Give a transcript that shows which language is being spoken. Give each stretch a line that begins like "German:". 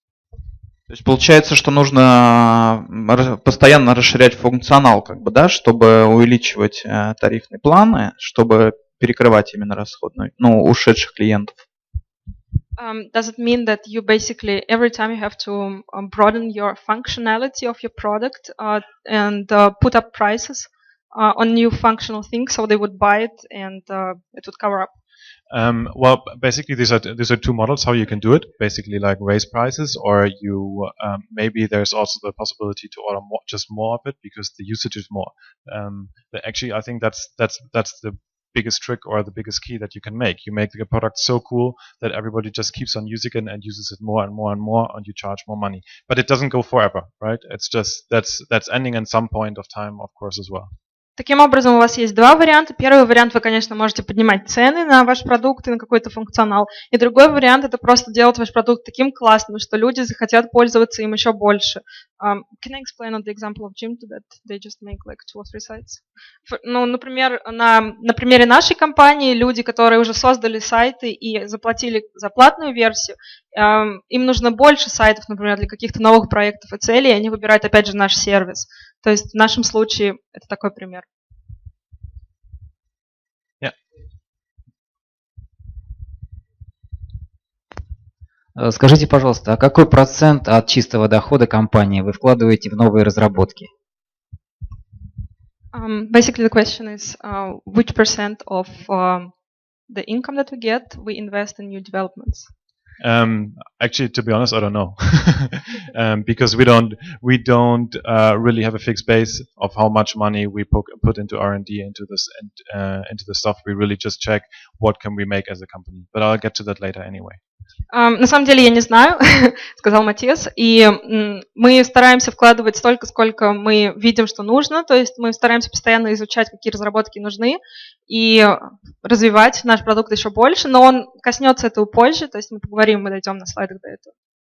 Russian: То есть получается, что нужно постоянно расширять функционал, как бы, да, чтобы увеличивать тарифные планы, чтобы перекрывать именно расходную, ушедших клиентов.
English: Does it mean that you basically every time you have to broaden your functionality of your product and put up prices on new functional things so they would buy it and it would cover up? Well, basically these are two models how you can do it. Basically, like raise prices, or you maybe there's also the possibility to order more of it because the usage is more. But actually, I think that's the biggest trick or the biggest key that you can make. You make the product so cool that everybody just keeps on using it and uses it more and more and more, and you charge more money. But it doesn't go forever, right? It's just that's ending in some point of time, of course, as well.
Russian: Таким образом, у вас есть два варианта. Первый вариант, вы, конечно, можете поднимать цены на ваш продукт и на какой-то функционал. И другой вариант, это просто делать ваш продукт таким классным, что люди захотят пользоваться им еще больше.
English: Can I explain on the example of Jimdo that they just make like 2 or 3 sites?
Russian: Например, на примере нашей компании люди, которые уже создали сайты и заплатили за платную версию, им нужно больше сайтов, например, для каких-то новых проектов и целей, и они выбирают, опять же, наш сервис. То есть в нашем случае это такой пример. Скажите, пожалуйста, а какой процент от чистого дохода компании вы вкладываете в новые разработки?
English: Basically, the question is, which percent of the income that we get we invest in new developments? Actually, to be honest, I don't know, because we don't really have a fixed base of how much money we put into R&D into this into the stuff. We really just check what can we make as a company. But I'll get to that later anyway.
Russian: На самом деле я не знаю, сказал Матиас, и мы стараемся вкладывать столько, сколько мы видим, что нужно, то есть мы стараемся постоянно изучать, какие разработки нужны, и развивать наш продукт еще больше, но он коснется этого позже, то есть мы поговорим, мы дойдем на слайдах до этого.